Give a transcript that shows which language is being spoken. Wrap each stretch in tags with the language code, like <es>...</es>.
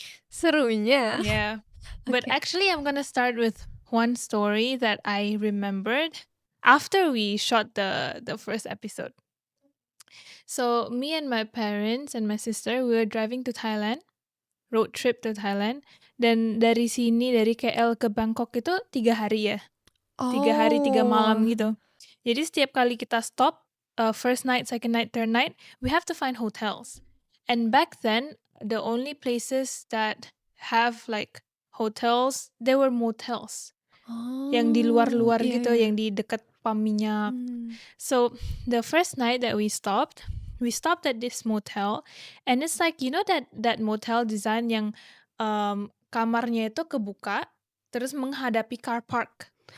<id>Serunya.</id> <en>Yeah. But Okay. actually, I'm gonna start with one story that I remembered after we shot the first episode. So me and my parents and my sister, we were driving to Thailand, road trip to Thailand.</en> <id>Dan dari sini, dari KL ke Bangkok itu 3 hari ya. 3 hari, 3 malam gitu. Jadi setiap kali kita stop,</id> <en>first night, second night, third night, we have to find hotels. And back then, the only places that have like hotels, they were motels.</en> <id>Yang di luar-luar gitu, yang di dekat pam minyak.</id> <en>So the first night that we stopped at this motel, and it's like, you know that motel design</en> <id>yang kamarnya itu kebuka terus menghadapi</id> <en>car park.</en>